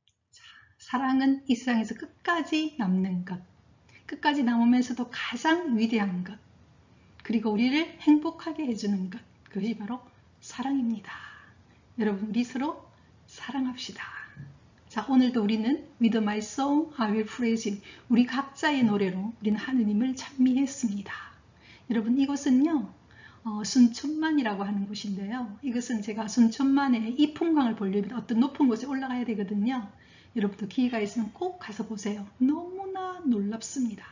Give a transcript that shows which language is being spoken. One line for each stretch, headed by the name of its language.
Korean: 자, 사랑은 이 세상에서 끝까지 남는 것. 끝까지 남으면서도 가장 위대한 것. 그리고 우리를 행복하게 해주는 것. 그것이 바로 사랑입니다. 여러분, 우리 서로 사랑합시다. 자, 오늘도 우리는
English: With my song I will praise him.
Korean: 우리 각자의 노래로 우리는 하느님을 찬미했습니다. 여러분, 이곳은요, 순천만이라고 하는 곳인데요. 이것은 제가 순천만의 이 풍광을 보려면 어떤 높은 곳에 올라가야 되거든요. 여러분도 기회가 있으면 꼭 가서 보세요. 너무나 놀랍습니다.